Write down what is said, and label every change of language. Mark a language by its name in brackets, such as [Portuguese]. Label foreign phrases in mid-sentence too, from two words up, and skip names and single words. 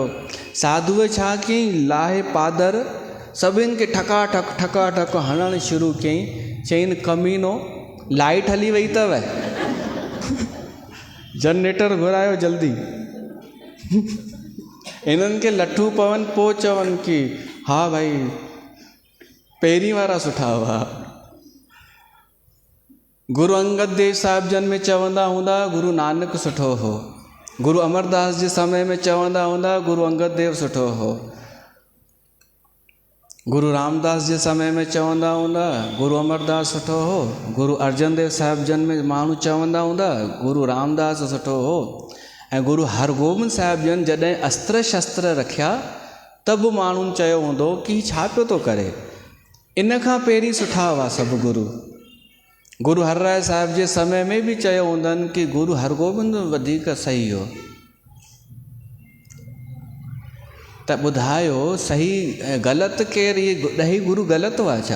[Sindhi] साधुअ छा कयईं, लाहे पादर सभिनि खे ठका ठक हणणु शुरू कयईं। चईनि कमीनो लाइट हली वई अथव, जनरेटर घुरायो जल्दी। इन्हनि खे लठू पवनि पोइ चवनि कि हा भाई पहिरीं वारा सुठा हुआ। गुरु अंगद देव साहिब जन में चवंदा हूंदा गुरु नानक सुठो हो। गुरु अमरदास जे समय में चवंदा हूंदा गुरु अंगद देव सुठो हो। गुरु रामदास जे समय में चवंदा हूंदा गुरु अमरदास सुठो हो। गुरु अर्जन देव साहिब जन में माण्हू चवंदा हूंदा गुरु रामदास सुठो हो। ऐं गुरु हरगोबिंद साहिब जन जॾहिं अस्त्र शस्त्र रखिया त बि माण्हुनि चयो हूंदो कि छा पियो थो करे। इन खां पहिरीं सुठा हुआ सभु गुरु। गुरु हर राय साहिब जे समय में बि चयो हूंदनि कि गुरु हरगोबिंद वधीक सही हो। त ॿुधायो सही ऐं ग़लति केरु, इहे ॾही गुरु ग़लति हुआ छा?